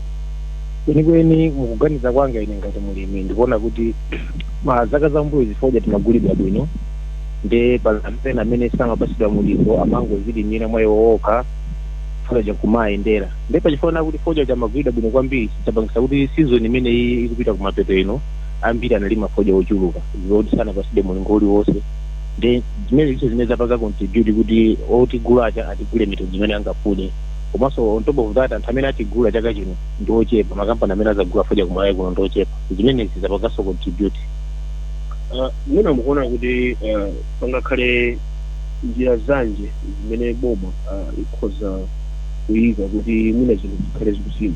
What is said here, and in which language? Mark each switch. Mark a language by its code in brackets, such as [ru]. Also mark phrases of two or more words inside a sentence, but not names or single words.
[ny] Kwenikweni mukuganiza kwanga ine ngati mulimi ndikuona kuti zaka zambuyo fodya timagulidwa bwino, nde pali amene samapasidwa mulingo amangozilimira mwa iwo okha fodya kumayendera. Nde pachifuna kuti fodya chamagulidwa bwino kwambiri chapangisa kuti season imene ikupita kumapeto ino ambiri analima fodya ochuluka zoti sanapasidwe mulingo uliwonse. Nde zimene zimene zapanga contribute kuti otigula atigule mitengo imene angafune. Komanso [en] on top of that [ny] anthu amene atigula chaka chino ndi ochepa, makampani amene azagula fodya kumalawi kuno ndi ochepa. Zimene zizapanganso contribute. Mwina mukuona kuti pangakhale njira zanje zimene boma ikhoza kuyika kuti mwina zinthu zikhale zikusintha.